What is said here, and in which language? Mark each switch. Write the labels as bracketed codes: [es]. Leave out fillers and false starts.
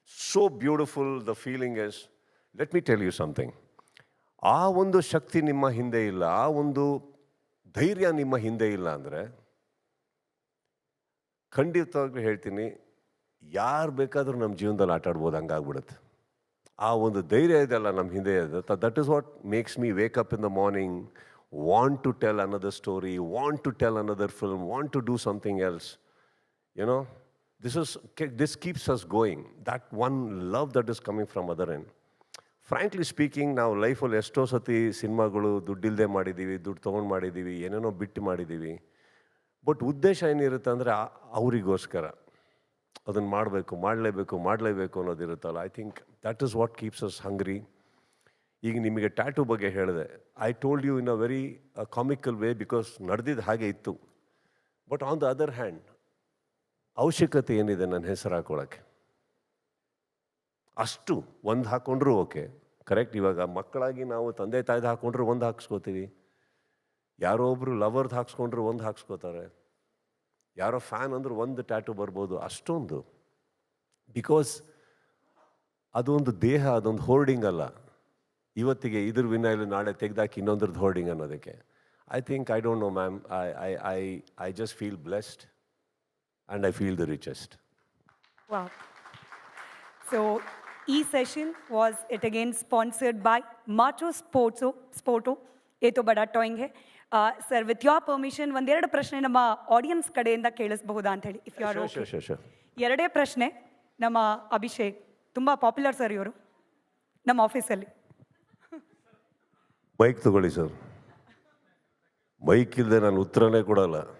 [en] So beautiful the feeling is. Let me tell you something. [kn] ಆ ಒಂದು ಶಕ್ತಿ ನಿಮ್ಮ ಹಿಂದೆ ಇಲ್ಲ, ಆ ಒಂದು ಧೈರ್ಯ ನಿಮ್ಮ ಹಿಂದೆ ಇಲ್ಲ ಅಂದರೆ ಖಂಡಿತವಾಗ್ಲೂ ಹೇಳ್ತೀನಿ ಯಾರು ಬೇಕಾದರೂ ನಮ್ಮ ಜೀವನದಲ್ಲಿ ಆಟ ಆಡ್ಬೋದು, ಹಂಗಾಗ್ಬಿಡುತ್ತೆ. ಆ ಒಂದು ಧೈರ್ಯ ಇದೆಲ್ಲ ನಮ್ಮ ಹಿಂದೆ ಇದೆ. [en] That is what makes me wake up in the morning, want to tell another story, want to tell another film, want to do something else. You know, this keeps us going. That one love that is coming from other end. Frankly speaking, [kn] ನಾವು ಲೈಫಲ್ಲಿ ಎಷ್ಟೋ ಸತಿ ಸಿನಿಮಾಗಳು ದುಡ್ಡಿಲ್ಲದೆ ಮಾಡಿದ್ದೀವಿ, ದುಡ್ಡು ತೊಗೊಂಡು ಮಾಡಿದ್ದೀವಿ, ಏನೇನೋ ಬಿಟ್ಟು ಮಾಡಿದ್ದೀವಿ. ಬಟ್ ಉದ್ದೇಶ ಏನಿರುತ್ತೆ ಅಂದರೆ ಅವರಿಗೋಸ್ಕರ ಅದನ್ನು ಮಾಡಲೇಬೇಕು ಅನ್ನೋದಿರುತ್ತಲ್ಲ. [en] I think that is what keeps us hungry. [kn] ಈಗ ನಿಮಗೆ ಟ್ಯಾಟೂ ಬಗ್ಗೆ ಹೇಳಿದೆ. [en] I told you in a very comical way because [kn] ನಡೆದಿದ್ದು ಹಾಗೆ ಇತ್ತು. [en] but on the other hand [kn] ಅವಶ್ಯಕತೆ ಏನಿದೆ ನನ್ನ ಹೆಸರು ಹಾಕೊಳ್ಳೋಕ್ಕೆ? ಅಷ್ಟು ಒಂದು ಹಾಕ್ಕೊಂಡ್ರೂ ಓಕೆ, ಕರೆಕ್ಟ್. ಇವಾಗ ಮಕ್ಕಳಾಗಿ ನಾವು ತಂದೆ ತಾಯ್ದು ಹಾಕ್ಕೊಂಡ್ರೆ ಒಂದು ಹಾಕ್ಸ್ಕೋತೀವಿ, ಯಾರೋ ಒಬ್ಬರು ಲವರ್ದು ಹಾಕ್ಸ್ಕೊಂಡ್ರೆ ಒಂದು ಹಾಕ್ಸ್ಕೋತಾರೆ, ಯಾರೋ ಫ್ಯಾನ್ ಅಂದ್ರೆ ಒಂದು ಟ್ಯಾಟೂ ಬರ್ಬೋದು. ಅಷ್ಟೊಂದು ಬಿಕಾಸ್ ಅದೊಂದು ದೇಹ, ಅದೊಂದು ಹೋರ್ಡಿಂಗ್ ಅಲ್ಲ. ಇವತ್ತಿಗೆ ಇದ್ರ ವಿನಾಯಿಲ್ ನಾಳೆ ತೆಗೆದಾಕಿ ಇನ್ನೊಂದ್ರದ್ದು ಹೋರ್ಡಿಂಗ್ ಅನ್ನೋದಕ್ಕೆ. [en] I think I don't know ma'am, I just feel blessed and I feel the richest. Wow. So, e-session was it again sponsored by Macho Sporto. [hi] ये तो बड़ा टॉइंग है. [en] sir with your permission [kn] ಒಂದೆರಡು ಪ್ರಶ್ನೆ ನಮ್ಮ audience ಕಡೆಯಿಂದ ಕೇಳಿಸಬಹುದಾ ಅಂತ ಹೇಳಿ, [en] If you are okay. Sure. [kn] ಎರಡೇ ಪ್ರಶ್ನೆ. ನಮ್ಮ ಅಭಿಷೇಕ್ ತುಂಬ ಪಾಪ್ಯುಲರ್ ಸರ್ ಇವರು ನಮ್ಮ ಆಫೀಸಲ್ಲಿ. ಮೈಕ್ ತಗೊಳ್ಳಿ ಸರ್. ಮೈಕ್ ಇಲ್ಲದೆ ನಾನು ಉತ್ತರನೇ ಕೊಡಲ್ಲ.